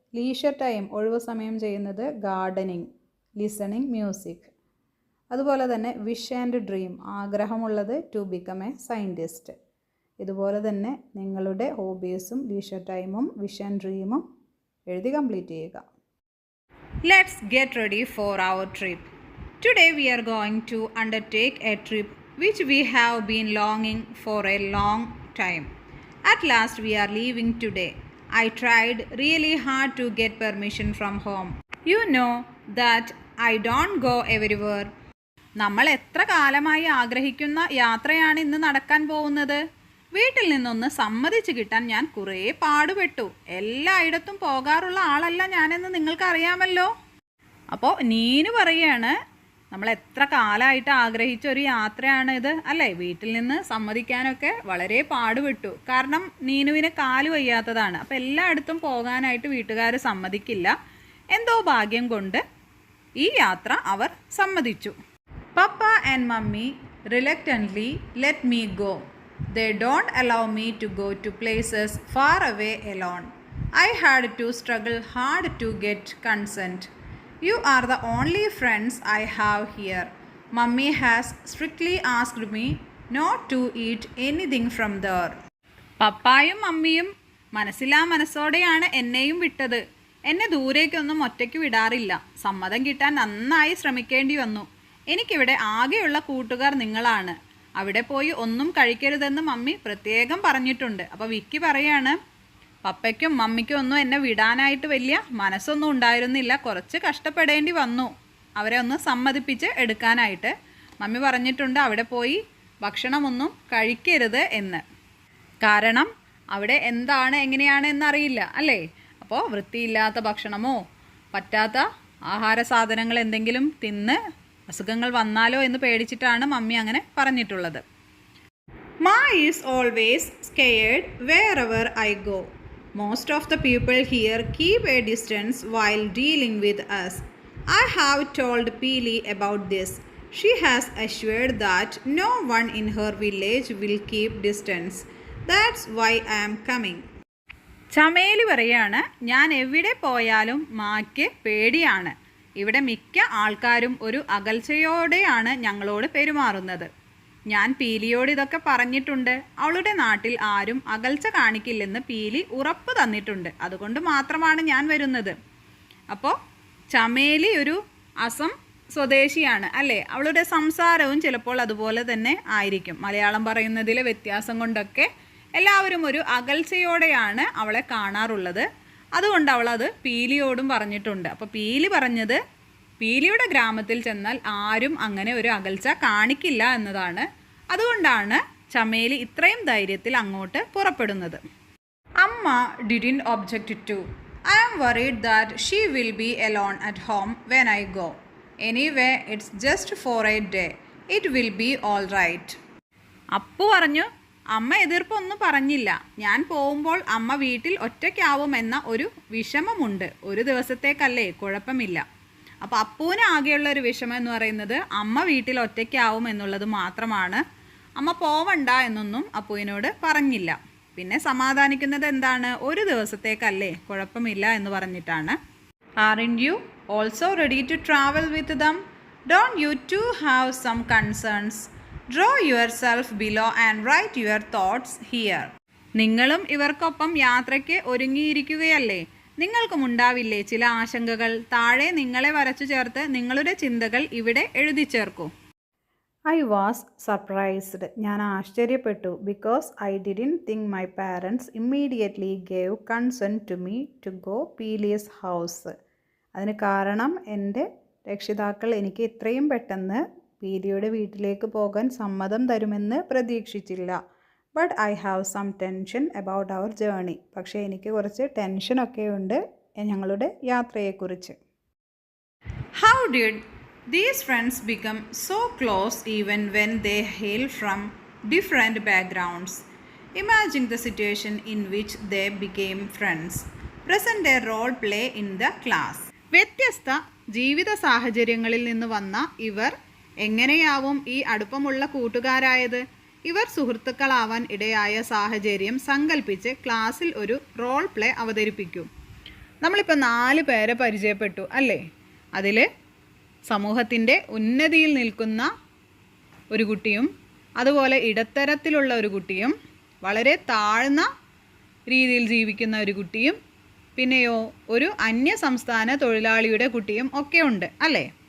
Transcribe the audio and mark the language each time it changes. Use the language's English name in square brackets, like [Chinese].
[English] leisure time, [Malayalam] ഒഴിവ് സമയം ചെയ്യുന്നത് [English] Gardening, listening music. [Malayalam] അതുപോലെ തന്നെ [English] wish and dream, [Malayalam] ആഗ്രഹമുള്ളത് [English] To become a scientist. [Malayalam] ഇതുപോലെ തന്നെ നിങ്ങളുടെ [English] ഹോബീസും ലീഷർ ടൈമും wish and ഡ്രീമും [Malayalam] എഴുതി കംപ്ലീറ്റ് ചെയ്യുക. [English] Let's get ready for our trip. Today we are going to undertake a trip which we have been longing for a long time. At last we are leaving today. I tried really hard to get permission from home. You know that I don't go everywhere. [Malayalam] നമ്മൾ എത്ര കാലമായി ആഗ്രഹിക്കുന്ന യാത്രയാണ് ഇന്ന് നടക്കാൻ പോകുന്നത്. വീട്ടിൽ നിന്നൊന്ന് സമ്മതിച്ച് കിട്ടാൻ ഞാൻ കുറേ പാടുപെട്ടു. എല്ലായിടത്തും പോകാറുള്ള ആളല്ല ഞാനെന്ന് നിങ്ങൾക്കറിയാമല്ലോ. അപ്പോൾ നീനു പറയുകയാണ്, നമ്മൾ എത്ര കാലമായിട്ട് ആഗ്രഹിച്ച ഒരു യാത്രയാണ് ഇത് അല്ലേ. വീട്ടിൽ നിന്ന് സമ്മതിക്കാനൊക്കെ വളരെ പാടുപെട്ടു. കാരണം നീനുവിന് കാല് വയ്യാത്തതാണ്. അപ്പോൾ എല്ലായിടത്തും പോകാനായിട്ട് വീട്ടുകാർ സമ്മതിക്കില്ല. എന്തോ ഭാഗ്യം കൊണ്ട് ഈ യാത്ര അവർ സമ്മതിച്ചു. [English] Papa and mummy reluctantly let me go. They don't allow me to go to places far away alone. I had to struggle hard to get consent. You are the only friends I have here. Mummy has strictly asked me not to eat anything from there. [Malayalam] പപ്പായും മമ്മിയും മനസ്സിലാ മനസ്സോടെയാണ് എന്നെയും വിട്ടത്. എന്നെ ദൂരേക്കൊന്നും ഒറ്റയ്ക്ക് വിടാറില്ല. സമ്മതം കിട്ടാൻ നന്നായി ശ്രമിക്കേണ്ടി വന്നു. എനിക്കിവിടെ ആകെയുള്ള കൂട്ടുകാർ നിങ്ങളാണ്. അവിടെ പോയി ഒന്നും കഴിക്കരുതെന്ന് മമ്മി പ്രത്യേകം പറഞ്ഞിട്ടുണ്ട്. അപ്പോൾ വിക്കി പറയാണ്, പപ്പയ്ക്കും മമ്മിക്കും ഒന്നും എന്നെ വിടാനായിട്ട് വലിയ മനസ്സൊന്നും ഉണ്ടായിരുന്നില്ല. കുറച്ച് കഷ്ടപ്പെടേണ്ടി വന്നു അവരെ ഒന്ന് സമ്മതിപ്പിച്ച് എടുക്കാനായിട്ട്. മമ്മി പറഞ്ഞിട്ടുണ്ട് അവിടെ പോയി ഭക്ഷണമൊന്നും കഴിക്കരുത് എന്ന്. കാരണം അവിടെ എന്താണ് എങ്ങനെയാണ് എന്നറിയില്ല അല്ലേ. അപ്പോൾ വൃത്തിയില്ലാത്ത ഭക്ഷണമോ പറ്റാത്ത ആഹാര സാധനങ്ങൾ എന്തെങ്കിലും തിന്ന് അസുഖങ്ങൾ വന്നാലോ എന്ന് പേടിച്ചിട്ടാണ് മമ്മി അങ്ങനെ പറഞ്ഞിട്ടുള്ളത്. [English] Ma is always scared wherever I go. Most of the people here keep a distance while dealing with us. I have told Peely about this. She has assured that no one in her village will keep distance. That's why I am coming. [Malayalam] Chameli പറയാണ്, ഞാൻ എവിടെ പോയാലും മായ്ക്ക് പേടിയാണ്. ഇവിടെ മിക്ക ആൾക്കാരും ഒരു അകൽച്ചയോടെയാണ് ഞങ്ങളോട് പെരുമാറുന്നത്. ഞാൻ പീലിയോട് ഇതൊക്കെ പറഞ്ഞിട്ടുണ്ട്. അവളുടെ നാട്ടിൽ ആരും അകൽച്ച കാണിക്കില്ലെന്ന് പീലി ഉറപ്പ് തന്നിട്ടുണ്ട്. അതുകൊണ്ട് മാത്രമാണ് ഞാൻ വരുന്നത്. അപ്പോൾ ചമേലി ഒരു അസം സ്വദേശിയാണ് അല്ലേ? അവളുടെ സംസാരവും ചിലപ്പോൾ അതുപോലെ തന്നെ ആയിരിക്കും. മലയാളം പറയുന്നതിലെ വ്യത്യാസം കൊണ്ടൊക്കെ എല്ലാവരും ഒരു അകൽച്ചയോടെയാണ് അവളെ കാണാറുള്ളത്. അതുകൊണ്ട് അവളത് പീലിയോടും പറഞ്ഞിട്ടുണ്ട്. അപ്പോൾ പീലി പറഞ്ഞത് പീലിയുടെ ഗ്രാമത്തിൽ ചെന്നാൽ ആരും അങ്ങനെ ഒരു അകൽച്ച കാണിക്കില്ല എന്നതാണ്. അതുകൊണ്ടാണ് ചമേലി ഇത്രയും ധൈര്യത്തിൽ അങ്ങോട്ട് പുറപ്പെടുന്നത്. [English] അമ്മ didn't object to. I am worried that she will be alone at home when I go. Anyway, it's just for a day. It will be all right. [Malayalam] Appu പറഞ്ഞു, അമ്മ എതിർപ്പൊന്നും പറഞ്ഞില്ല. ഞാൻ പോകുമ്പോൾ അമ്മ വീട്ടിൽ ഒറ്റയ്ക്കാവുമെന്ന ഒരു വിഷമമുണ്ട്. ഒരു ദിവസത്തേക്കല്ലേ, കുഴപ്പമില്ല. അപ്പോൾ അപ്പുവിന് ആകെയുള്ള ഒരു വിഷമം എന്ന് പറയുന്നത് അമ്മ വീട്ടിൽ ഒറ്റയ്ക്കാവും എന്നുള്ളത് മാത്രമാണ്. അമ്മ പോവണ്ട എന്നൊന്നും അപ്പുവിനോട് പറഞ്ഞില്ല. പിന്നെ സമാധാനിക്കുന്നത് എന്താണ്? ഒരു ദിവസത്തേക്കല്ലേ, കുഴപ്പമില്ല എന്ന് പറഞ്ഞിട്ടാണ്. [English] Aren't you also ready to travel with them? Don't you too have some concerns? Draw yourself below and write your thoughts here. [Malayalam] നിങ്ങളും ഇവർക്കൊപ്പം യാത്രയ്ക്ക് ഒരുങ്ങിയിരിക്കുകയല്ലേ? നിങ്ങൾക്കും ഉണ്ടാവില്ലേ ചില ആശങ്കകൾ? താഴെ നിങ്ങളെ വരച്ചു ചേർത്ത് നിങ്ങളുടെ ചിന്തകൾ ഇവിടെ എഴുതി ചേർക്കൂ. [English] I was surprised. [Malayalam] ഞാൻ ആശ്ചര്യപ്പെട്ടു. [English] Because I didn't think my parents immediately gave consent to me to go Peely's house. [Malayalam] അതിന് കാരണം എൻ്റെ രക്ഷിതാക്കൾ എനിക്ക് ഇത്രയും പെട്ടെന്ന് പീലിയുടെ വീട്ടിലേക്ക് പോകാൻ സമ്മതം തരുമെന്ന് പ്രതീക്ഷിച്ചില്ല. [English] But I have some tension about our journey. [Malayalam] പക്ഷേ എനിക്ക് കുറച്ച് ടെൻഷനൊക്കെ ഉണ്ട് ഞങ്ങളുടെ യാത്രയെക്കുറിച്ച്. [English] How did these friends become so close even when they hail from different backgrounds? Imagine the situation in which they became friends. Present a role play in the class. [Malayalam] വ്യത്യസ്ത ജീവിത സാഹചര്യങ്ങളിൽ നിന്ന് വന്ന ഇവർ എങ്ങനെയാവും ഈ അടുപ്പമുള്ള കൂട്ടുകാരായത്? ഇവർ സുഹൃത്തുക്കളാവാൻ ഇടയായ സാഹചര്യം സങ്കല്പിച്ച് ക്ലാസ്സിൽ ഒരു റോൾ പ്ലേ അവതരിപ്പിക്കൂ. നമ്മളിപ്പോൾ 4 പേരെ പരിചയപ്പെട്ടു അല്ലേ? അതിൽ സമൂഹത്തിൻ്റെ ഉന്നതിയിൽ നിൽക്കുന്ന ഒരു കുട്ടിയും അതുപോലെ ഇടത്തരത്തിലുള്ള ഒരു കുട്ടിയും വളരെ താഴ്ന്ന രീതിയിൽ ജീവിക്കുന്ന ഒരു കുട്ടിയും പിന്നെയോ ഒരു അന്യ സംസ്ഥാന തൊഴിലാളിയുടെ കുട്ടിയും ഒക്കെ ഉണ്ട് അല്ലേ?